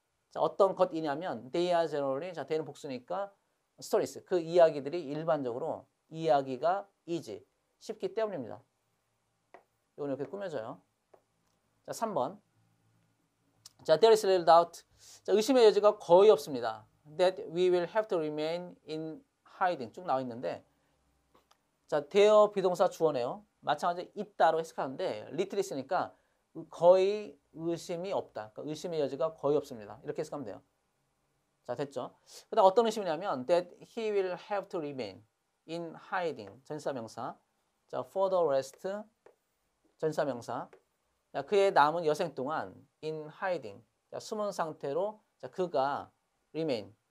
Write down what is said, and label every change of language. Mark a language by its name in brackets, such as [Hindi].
[Korean] 자, 어떤 것이냐면 [English] they are generally, [Korean] 자, they는 복수니까 stories. 그 이야기들이 일반적으로 이야기가 is 쉽기 때문입니다. 이건 이렇게 꾸며져요. 자, 3번. 자, [English] there is little doubt. [Korean] 자, 의심의 여지가 거의 없습니다. [English] That we will have to remain in hiding. [Korean] 쭉 나와 있는데, 자, there 비동사 주어네요. 마찬가지로 있다로 해석하는데 little 있으니까 거의 의심이 없다. 그러니까 의심의 여지가 거의 없습니다. 이렇게 해석하면 돼요. 자, 됐죠? 그 다음 어떤 의심이냐면 [English] that he will have to remain in hiding. [Korean] 전사명사. 자, [English] for the rest. [Korean] 전사명사. 자, 그의 남은 여생 동안 in hiding. 자, 숨은 상태로, 자, 그가 remain.